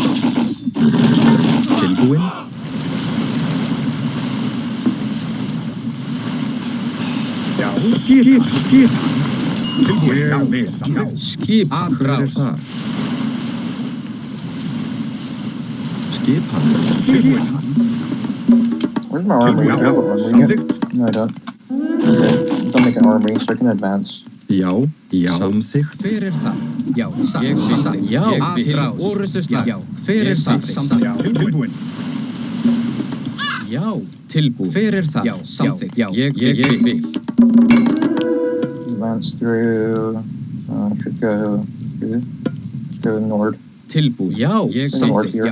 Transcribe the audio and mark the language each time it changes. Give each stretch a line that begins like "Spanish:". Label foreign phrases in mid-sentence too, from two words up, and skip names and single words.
Icelandic: Tilbúin. Skipan. Tilbúin. Já. Samþykkt. Skipan. Hver er þar? Skipan. Tilbúin.
English: Where's my armory? Do I have an armory yet? Samþykkt. No, I don't. Okay. Don't make an armory so I can advance.
Icelandic: Já. Samþykkt. Hver það? Já. Satt. Já. Til orustuslag. Já. Hver það? Samþykkt. Tilbúin. Já. Tilbúin. Hver það? Já. Samþykkt. Já. Ég vil.
English: Advance through. Should go north.
Icelandic: Tilbúin. Já. Samþykkt. Já.